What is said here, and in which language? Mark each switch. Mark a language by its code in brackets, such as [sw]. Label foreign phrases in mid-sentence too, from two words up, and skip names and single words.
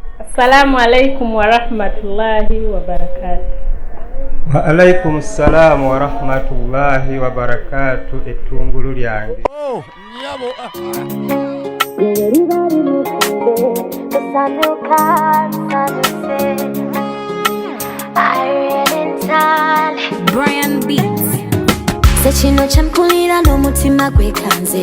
[ar] السلام عليكم ورحمة الله وبركاته. وعليكم السلام ورحمة الله وبركاته. [lg] Etungulu lyange. Oh, nyabo. Brian Beats. Sechino champulira no mutima gwekanze.